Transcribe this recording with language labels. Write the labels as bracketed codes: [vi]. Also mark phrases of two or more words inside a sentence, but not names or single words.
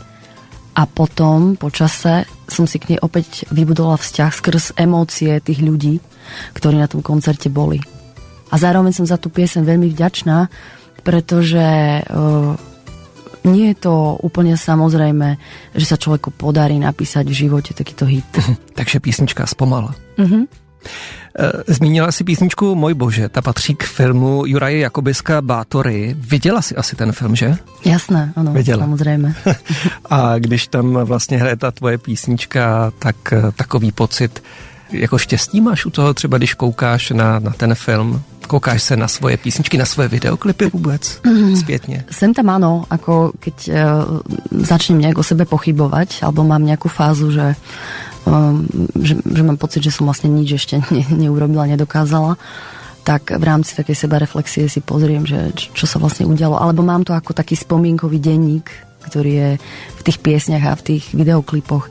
[sk] A potom, po čase, som si k nej opäť vybudovala vzťah skrz emócie tých ľudí, ktorí na tom koncerte boli. A zároveň som za tú pieseň veľmi vďačná, pretože nie je to úplne samozrejme, že sa človeku podarí napísať v živote takýto hit. [cs] Takže písnička Spomal. Zmínila si písničku Můj Bože, ta patří k filmu Juraje Jakobiska Bátory. Viděla si asi ten film, že? Jasné, ano, viděla. Samozřejmě. A když tam vlastně hraje ta tvoje písnička, tak takový pocit jako štěstí máš u toho třeba, když koukáš na ten film? Koukáš se na svoje písničky, na svoje videoklipy vůbec zpětně? [sk] Sem tam áno, ako keď začnem nejak o sebe pochybovať, alebo mám nejakú fázu, že mám pocit, že som vlastne nič ešte neurobila, nedokázala, tak v rámci takej sebareflexie si pozriem, že čo sa vlastne udialo. Alebo mám to ako taký spomienkový denník, ktorý je v tých piesniach a v tých videoklipoch.